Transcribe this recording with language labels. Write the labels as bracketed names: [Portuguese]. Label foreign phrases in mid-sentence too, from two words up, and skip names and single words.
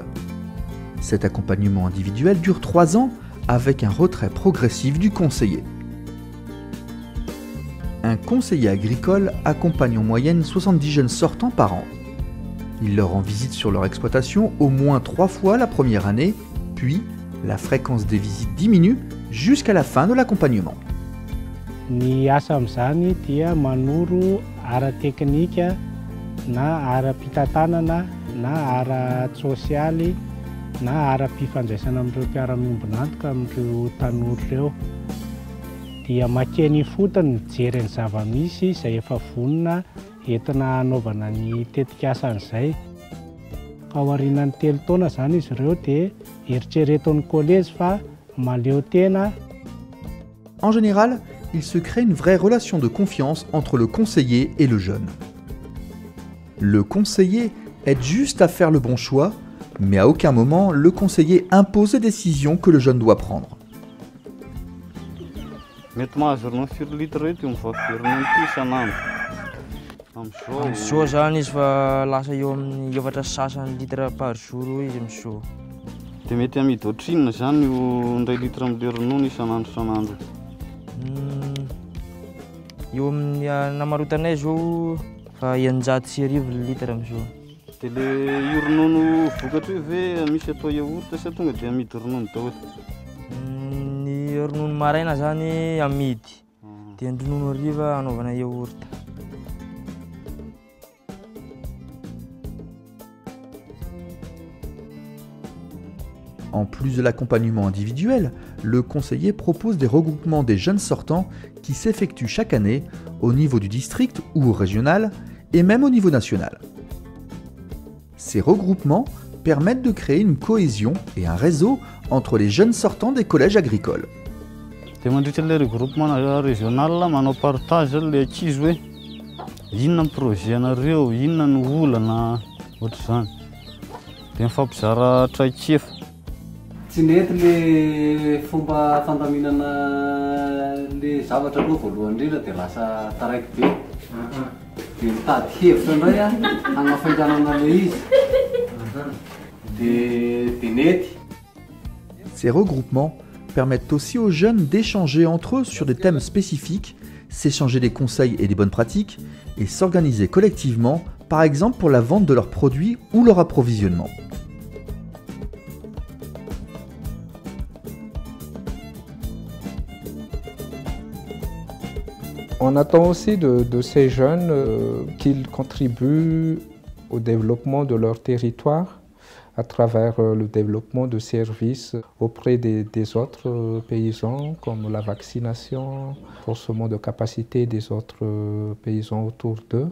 [French] Cet accompagnement individuel dure 3 ans avec un retrait progressif du conseiller. Un conseiller agricole accompagne en moyenne 70 jeunes sortants par an. Il leur rend visite sur leur exploitation au moins 3 fois la première année, puis la fréquence des visites diminue jusqu'à la fin de l'accompagnement. [Malagasy] Ny asa amin'izany dia manoro ara-teknika na ara-pitantanana na ara-sosialy na ara-pifandraisana amin'ireo mpiara-miombona antoka amin'ireo tanora ireo. Dia makeny fotony mijery ny zava-misy izay efa vonona entina hanaovana ny tetikasan'izay. Ka aorianan'ny 3 taona izany izy ireo dia eritrereton'ny collège fa maleo tena. [French] En général, il se crée une vraie relation de confiance entre le conseiller et le jeune. Le conseiller aide juste à faire le bon choix, mais à aucun moment le conseiller impose les décisions que le jeune doit prendre. [Malagasy] Amin'izao zany izy fa lasa eo amin'ny 700 [French] litres par jour [Malagasy] izy amin'izao. Dia mety amidy ohatrinona zany io 1 litre amin'ilay ronono isan'andro isan'andro? Eo amin'ny namarotanay zao fa 900 litre amin'izao. Dia ilay io ronono vokatra hoe ve misy atao yaourt sa tonga dia amidy ronono daholo? Ny ronono maraina zany amidy, dia ny ronono hariva anaovana yaourt. [French] En plus de l'accompagnement individuel, le conseiller propose des regroupements des jeunes sortants qui s'effectuent chaque année au niveau du district ou au régional et même au niveau national. Ces regroupements permettent de créer une cohésion et un réseau entre les jeunes sortants des collèges agricoles. [Malagasy] Dia mandritra ilay [French] regroupement régional [Malagasy] manao partage ilay ankizy hoe inona ny projet anareo, inona ny olana ohatr'izany. Dia mifampizara traikefa. Tsy nety le fomba fandaminana le zavatra aloha voalohany indrindra dia lasa taraiky be. Dia mitady hevitra indray hanafainganana le izy. Dia nety. [French] Ces regroupements permettent aussi aux jeunes d'échanger entre eux sur des thèmes spécifiques, s'échanger des conseils et des bonnes pratiques et s'organiser collectivement, par exemple pour la vente de leurs produits ou leur approvisionnement. On attend aussi de ces jeunes qu'ils contribuent au développement de leur territoire à travers le développement de services auprès des autres paysans, comme la vaccination, le renforcement de capacité des autres paysans autour d'eux.